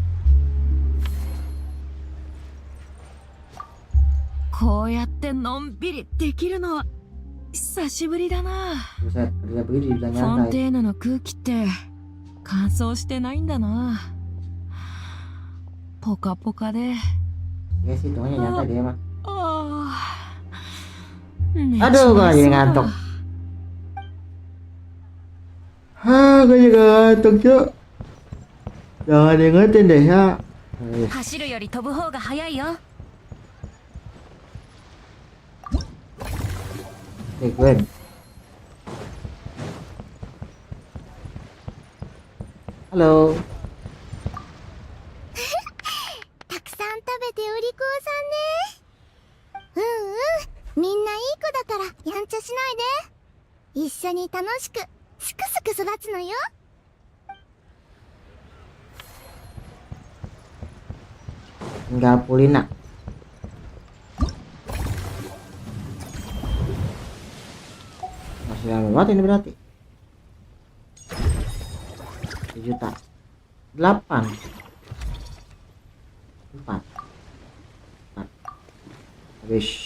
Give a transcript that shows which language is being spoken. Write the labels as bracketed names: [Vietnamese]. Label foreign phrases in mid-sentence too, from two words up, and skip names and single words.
[Japanese] こうやってのんびりできるのは久しぶりだな。フォンテーヌの空気って乾燥してないんだな。ポカポカで。 [Indonesian] Ya sih, tuhnya nyata dia mah. Aduh, gua jadi ngantuk. Gua juga ngantuk, Cuk. Jangan diingetin deh ya. [Japanese] 走るより飛ぶ方が早いよ。 [Indonesian] Gwen. Halo. [Japanese] たくさん食べてお利口さんね。みんないい子だからやんちゃしないで。一緒に楽しくすくすく育つのよ。 [Indonesian] Tinggal Pulina. Masih lama banget ini berarti. 1 juta 8 4 habis.